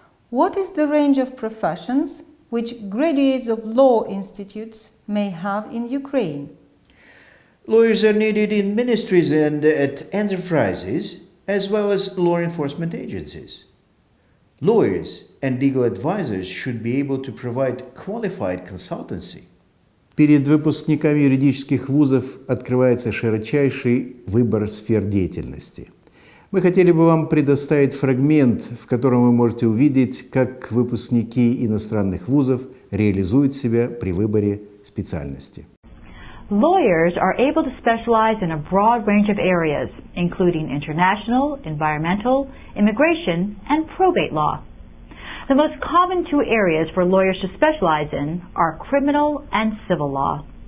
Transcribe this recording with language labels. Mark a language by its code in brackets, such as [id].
[en] What is the range of professions which graduates of law institutes may have in Ukraine? Lawyers are needed in ministries and at enterprises, as well as law enforcement agencies. Lawyers and legal advisors should be able to provide qualified consultancy. [ru] Перед выпускниками юридических вузов открывается широчайший выбор сфер деятельности. Мы хотели бы вам предоставить фрагмент, в котором вы можете увидеть, как выпускники иностранных вузов реализуют себя при выборе специальности. [en] Lawyers are able to specialize in a broad range of areas, including international, environmental, immigration, and probate law. The most common two areas for lawyers to specialize in are criminal and civil law.